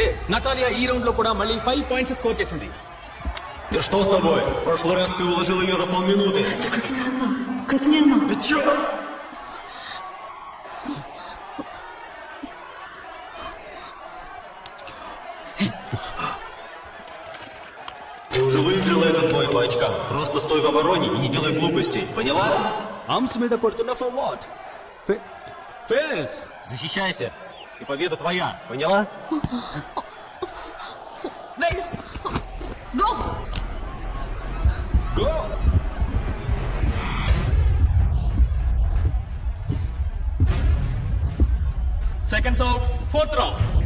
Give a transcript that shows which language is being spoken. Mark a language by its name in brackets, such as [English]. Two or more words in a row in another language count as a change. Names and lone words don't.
[Telugu] నటాలియా ఈ రౌండ్ లో కూడా మళ్ళీ 5 పాయింట్స్ స్కోర్ చేసింది. [Russian] Что с тобой? В прошлый раз ты уложил ее за полминуты. Катлина. Ты чё? Ты уже выиграла этот бой по очкам. Просто стой в обороне и не делай глупостей. Поняла? [Telugu] ఆర్మ్స్ మీద కొడుతున్నా [English] for what? [Telugu] ఫేస్. [Russian] Защищайся. И победа твоя. Поняла? [Telugu] వెళ్ళు. గో. [English] Go! Seconds out, 4th round.